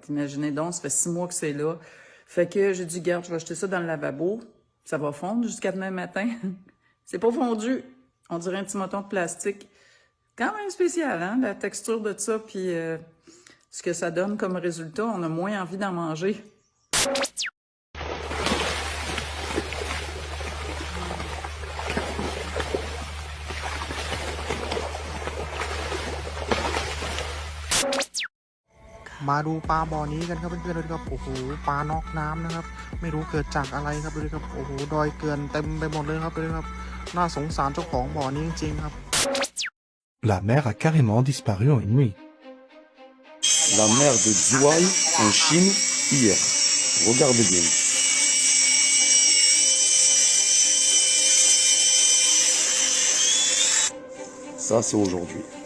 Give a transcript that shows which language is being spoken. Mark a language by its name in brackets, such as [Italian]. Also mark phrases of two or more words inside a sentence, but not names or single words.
[French] Imaginez donc, ça fait 6 mois que c'est là. Fait que j'ai dit, garde, je vais jeter ça dans le lavabo. Ça va fondre jusqu'à demain matin. C'est pas fondu. On dirait un petit moton de plastique. Quand même spécial, hein, la texture de ça, puis ce que ça donne comme résultat. On a moins envie d'en manger. [Thai] มาดูปลาบ่อนี้กันครับเพื่อนๆดูดิครับโอ้โหปลานอกน้ำนะครับไม่รู้เกิดจากอะไรครับดูดิครับโอ้โหดอยเกลือนเต็มไปหมดเลยครับดูดิครับน่าสงสารเจ้าของบ่อนี้จริงๆครับ [French] La mer a carrément disparu en une nuit. La mer de Zhuhai en Chine hier. Regardez bien. Ça c'est aujourd'hui.